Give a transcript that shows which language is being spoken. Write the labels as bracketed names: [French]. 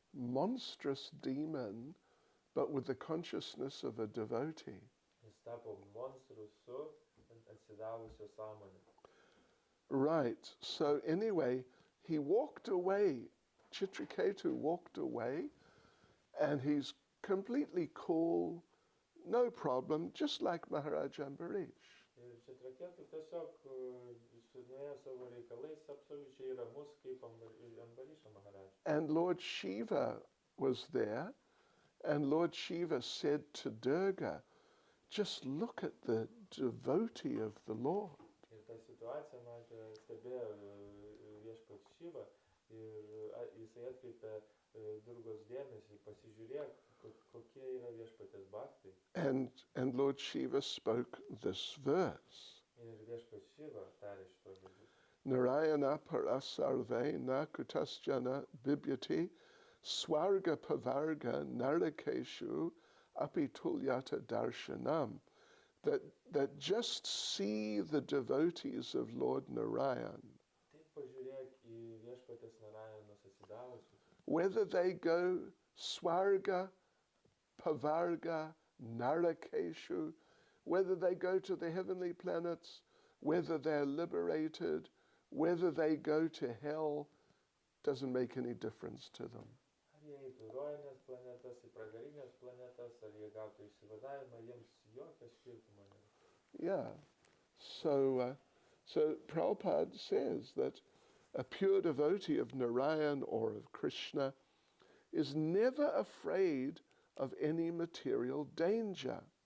[English] Monstrous demon, but with the consciousness of a devotee. [Lithuanian] Jis tapo monstru su atsidavusio sąmonė. [English] Right, so anyway, he walked away, Chitraketu walked away, and he's completely cool, no problem, just like Maharaj Ambarish. [Lithuanian] Ir Chitraketu tiesiog nuėjo savo reikalais, absoliučiai ramus kaip Ambarišo Maharaj. [English] And Lord Shiva was there, And Lord Shiva said to Durga, just look at the devotee of the Lord. [Lithuanian] Ir tą situaciją matė, stebėjo viešpats Šiva ir jisai atkreipė Durgos dėmesį, pasižiūrėk, kokie yra viešpatės bhaktai. [English] And Lord Shiva spoke this verse. [Lithuanian] Ir viešpats Šiva tarė šitos žodžius. [Sanskrit] Narayana parasarve na kutasjana bibyati swarga pavarga narakeshu apitulyata darshanam. [English] That just see the devotees of Lord Narayan. [Lithuanian] Taip pažiūrėk į viešpatės Narayanos atsidavusius. [English] Whether they go [Sanskrit] swarga, pavarga, narakeshu, [English] whether they go to the heavenly planets, whether they're liberated, whether they go to hell, doesn't make any difference to them. [Lithuanian] Ar jie eitų į rojines planetas, į pragarinės planetas, ar jie gautų išsivadavimą, jiems jokio skirtumo nėra. [English] Yeah. So Prabhupada says that a pure devotee of Narayan or of Krishna is never afraid of any material danger.